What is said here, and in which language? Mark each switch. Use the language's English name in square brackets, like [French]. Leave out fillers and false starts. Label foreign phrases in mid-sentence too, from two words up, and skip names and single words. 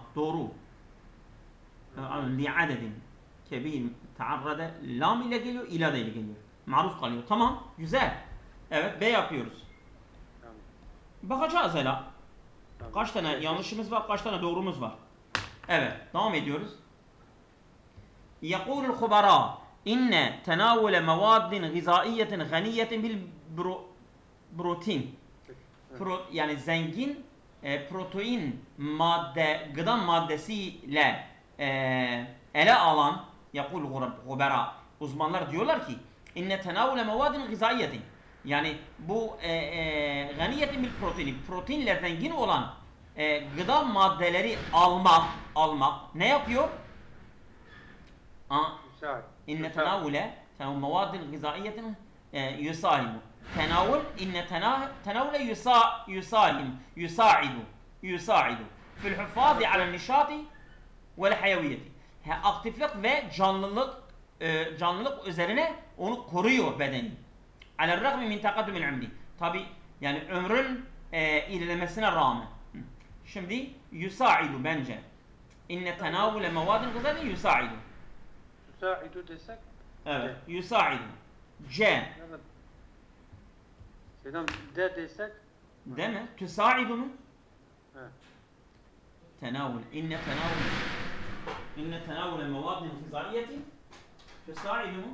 [Turkish] Doğru. Li'adedin. Kebir. Te'arrada lam ile geliyor, ila ile geliyor. Maruz kalıyor. Tamam. Güzel. Evet. B yapıyoruz. Tamam. Bakacağız hele. Tamam. Kaç tane yanlışımız var, kaç tane doğrumuz var. Evet. Devam ediyoruz. [Arabic] يقول الخبراء إن تناول مواد غذائية غنية بالبروتين yani [Turkish] zengin protein gıda maddesiyle ele alan [Arabic] يقول الخبراء [Turkish] uzmanlar diyorlar ki [Arabic] إن تناول مواد غذائية [Turkish] yani bu [Arabic] غنية بالبروتين [Turkish] proteinle zengin olan gıda maddeleri almak ne yapıyor? [Arabic] إن تناول مواد غذائية يساهم تناول إن تناول يساعد في الحفاظ على النشاط والحيوية [Turkish] aktiflik ve canlılık üzerine onu koruyor bedeni. [Arabic] على الرغم من تقدم العمر [Turkish] tabi yani ömrün ilerlemesine rağmen. Şimdi يساعد bence. [Arabic] إن تناول مواد غذائية يساعد. [Turkish] Yusa'idu desek? Evet. Yusa'idu. C. Evet. Selam D desek? Değil mi? Tüsa'idu mu? Evet. Tenavul. [Arabic] إن تناول مواد غذائية تساعد mu?